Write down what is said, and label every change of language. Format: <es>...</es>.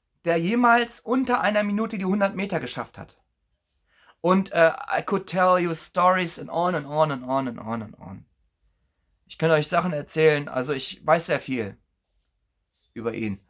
<de>der jemals unter einer Minute die 100 Meter geschafft hat.</de> <en>Und I could tell you stories and on and on and on and on and on.</en> <de>Ich kann euch Sachen erzählen, also ich weiß sehr viel über ihn.</de>